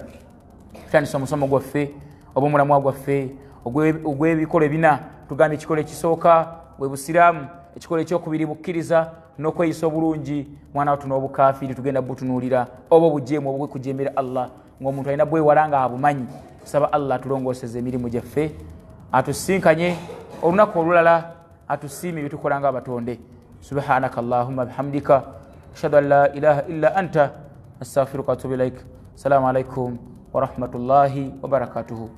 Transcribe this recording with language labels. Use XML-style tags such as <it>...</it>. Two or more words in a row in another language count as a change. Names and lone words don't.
<lg>Tutandise omusomo gwaffe obw'omulamwa gwaffe ogw'ebikolo ebina tugambye ekikolo ekisooka bwe busiraamu, ekikolo ekyokubiri bukkiriza n'okweyisa obulungi, mwana watu n'obukaafiri tugenda butunuulira oba obujeemu obw'okujemera Allah ng'omuntu alina bwewala nga abumanyi. Tusaba Allah atulongooseze emirimu gyaffe, atusinkanye olunaku olulala, atusiime byetukola nga abatonde.</lg> <ar>سبحانك اللهم وبحمدك أشهد أن لا إله إلا أنت أستغفرك وأتوب إليك. السلام عليكم ورحمة الله وبركاته.</ar>